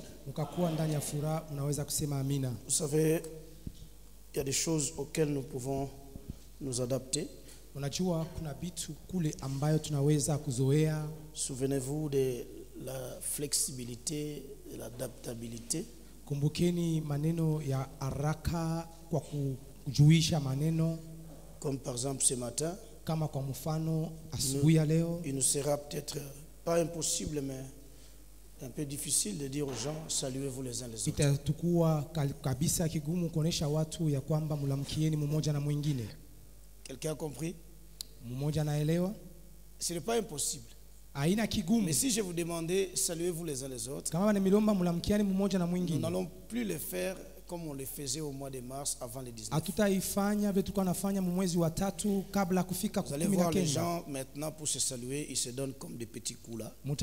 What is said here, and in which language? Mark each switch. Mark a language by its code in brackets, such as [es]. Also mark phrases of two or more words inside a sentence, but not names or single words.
[fr] Vous savez, il y a des choses auxquelles nous pouvons nous adapter. Souvenez-vous de la flexibilité et l'adaptabilité. [sw] Kumbukeni maneno ya haraka kwa kujuisha maneno. [fr] Comme par exemple ce matin, [sw] kama kwa mfano asubuhi ya leo, [fr] il nous sera peut-être pas impossible mais un peu difficile de dire aux gens saluez-vous les uns les autres. [sw] Itakuwa kabisa kigumu kuonesha watu ya kwamba mlamkieni mmoja na mwingine. [fr] Quelqu'un a compris? [sw] Mmoja anaelewa? [fr] Ce n'est pas impossible. Mais si je vous demandais saluez-vous les uns les autres, nous n'allons plus le faire comme on le faisait au mois de mars avant le 19. Vous allez voir les gens maintenant pour se saluer, ils se donnent comme des petits coups là.